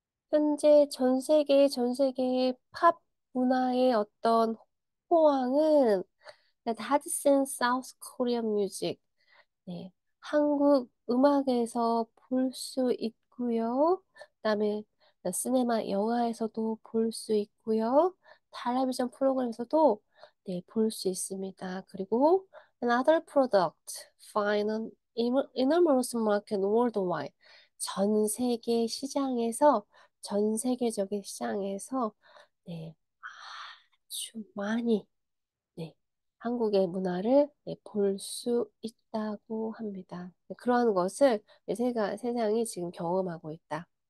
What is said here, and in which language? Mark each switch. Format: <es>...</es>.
<ko>현재 전 세계의 팝 문화의 어떤 호황은</ko> <en>that has seen South Korean music,</en> <ko>네, 한국 음악에서 볼 수 있고요. 그다음에 시네마 영화에서도 볼 수 있고요. 텔레비전 프로그램에서도 네, 볼 수 있습니다. 그리고</ko> <en>another product find an enormous market worldwide.</en> <ko>전 세계 시장에서 전 세계적인 시장에서 네, 아주 많이 네, 한국의 문화를 네, 볼 수 있다고 합니다. 네, 그러한 것을 세상이 지금 경험하고 있다.</ko>